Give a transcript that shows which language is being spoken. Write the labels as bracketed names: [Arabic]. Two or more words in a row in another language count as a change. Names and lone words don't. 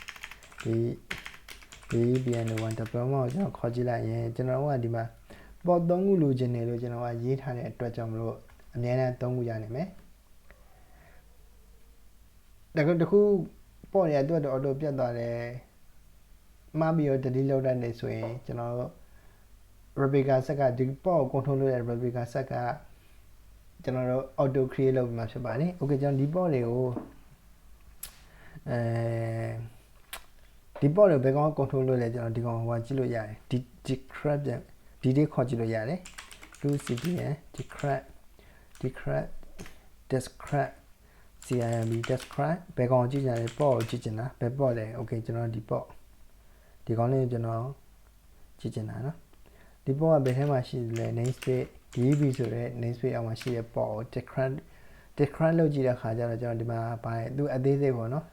[Burmese] ဒီ bn1 development ကိုကျွန်တော်ခေါ်ကြည့်လိုက်ရင်ကျွန်တော်ကဒီမှာ port 3ခုလိုချင်တယ်လို့ကျွန်တော်ကရေးထားတဲ့အတွက်ကြောင့်မလို့အများနဲ့3ခုရနိုင်မယ်တခု port ရတဲ့အတွက် auto ပြတ်သွားတယ်မှားပြီးတော့ delete လုပ်တတ်နေဆိုရင်ကျွန်တော်တို့ [English] replica set [Burmese] ကဒီ port ကို control လုပ်တဲ့ [English] replica set [Burmese] ကကျွန်တော်တို့ [English] auto create [Burmese] လုပ်ပြီးမှဖြစ်ပါတယ် okay ကျွန်တော်ဒီ port တွေကို ဒီ port တွေဘယ်ကောင် control လုပ်လဲကျွန်တော်ဒီကောင်ဟိုကြည့်လို့ရတယ်ဒီ decrypt ဒီလေးခေါ်ကြည့်လို့ရတယ် [English] cdn decrypt describe cimb describe [Burmese] ဘယ်ကောင်ကြည့်ကြလဲ port ကိုကြည့်ချင်တာဘယ် port လဲ okay ကျွန်တော်ဒီ port ဒီကောင်လေးကျွန်တော်ကြ ည့်ချင်တာနော်ဒီ port ကဘယ်ထဲမှာရှိလဲ [English] namespace db [Burmese] ဆိုတဲ့ namespace အောက်မှာရှိတဲ့ port ကို describe လုပ်ကြည့်တဲ့ခါကျတော့ကျွန်တော်ဒီမှာဘာလဲသူအသေးစိတ်ပေါ့နော်